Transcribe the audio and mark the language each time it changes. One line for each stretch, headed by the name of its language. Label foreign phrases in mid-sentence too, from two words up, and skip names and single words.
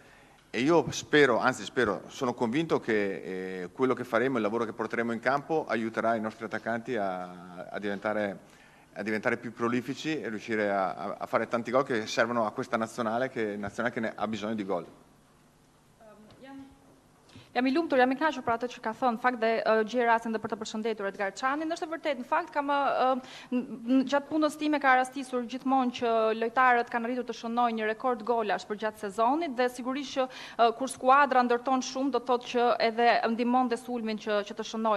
Italian: E io spero, sono convinto che quello che faremo, il lavoro che porteremo in campo aiuterà i nostri attaccanti a diventare più prolifici e riuscire a fare tanti gol che servono a questa nazionale che ne ha bisogno di gol.
Albanian: Jam I lumtur, jam I kënaqur për atë që ka thënë, në fakt dhe gjej rastin dhe për të përshëndetur Edgar Çanin. Është e vërtetë, në fakt gjatë punës time ka rastisur gjithmonë që lojtarët kanë arritur të shënojnë një rekord golash për gjatë sezonit dhe sigurisht që kur skuadra ndërton shumë do thotë që edhe ndihmon dhe sulmin që të shënojnë.